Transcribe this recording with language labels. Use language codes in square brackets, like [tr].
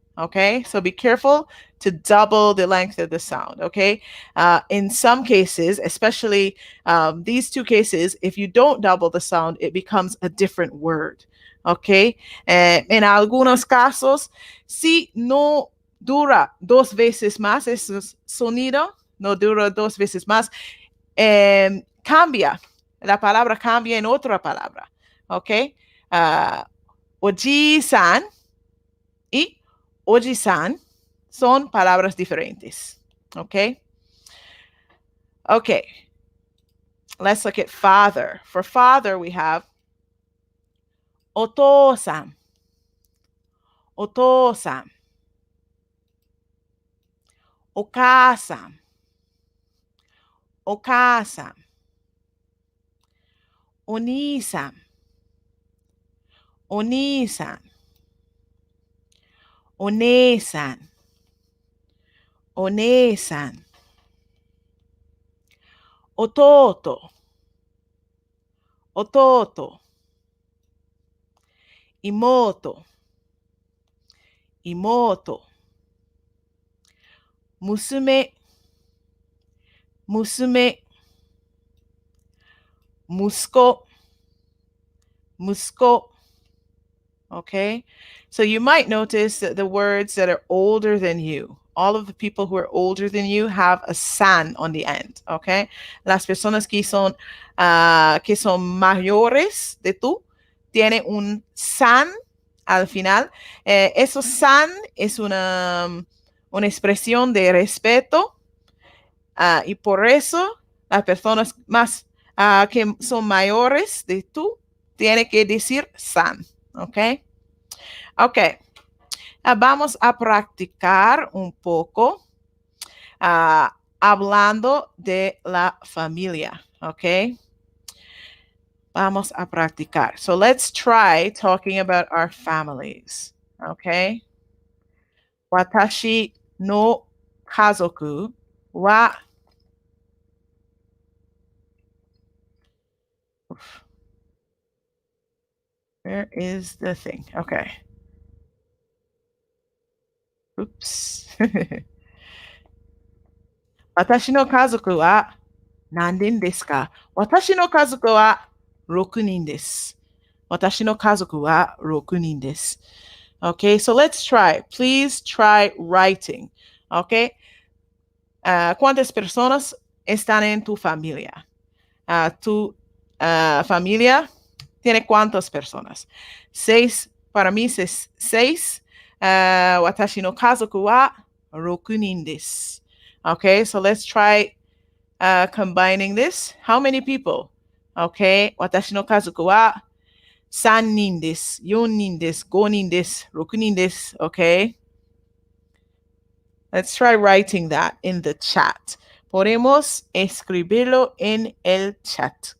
[en] Okay, so be careful to double the length of the sound. Okay, in some cases, especially these 2 cases, if you don't double the sound, it becomes a different word. [es] Okay, en algunos casos, si no dura 2 veces más, ese sonido no dura 2 veces más, cambia, la palabra cambia en otra palabra. Okay, oji-san y oji-san son palabras diferentes. ¿Ok? Ok. [en] Let's look at father. For father, we have [ja] お父さん、お父さん、お母さん、お母さん、お兄さん、お兄さん、お姉さん、お姉さん、弟、弟、妹、妹、娘、娘、息子、息子. [en] Okay? So you might notice that the words that are older than you, all of the people who are older than you have a san on the end. Okay? [es] Las personas que son mayores de tú tienen un san al final. Eso san es una expresión de respeto y por eso las personas más que son mayores de tú tienen que decir san. ¿Ok? Ok. Vamos a practicar un poco hablando de la familia. ¿Ok? Vamos a practicar. [en] So let's try talking about our families. ¿Ok? [ja] Watashi no kazoku wa [en] where is the thing? Okay. Oops. [ja] 私の家族は何人ですか？私の家族は6人です。私の家族は6人です。 [en] Okay, so let's try. Please try writing. Okay. [es] ¿Cuántas personas están en tu familia? Tu familia tiene cuántas personas? 6. Para mí es 6. [ja] 私の家族は6人です。 [en] Okay, so let's try combining this. How many people? Okay, [ja] 私の家族は3人です。 4人です。5人です。6人です。 [en] Okay? Let's try writing that in the chat. [es] Podemos escribirlo en el chat.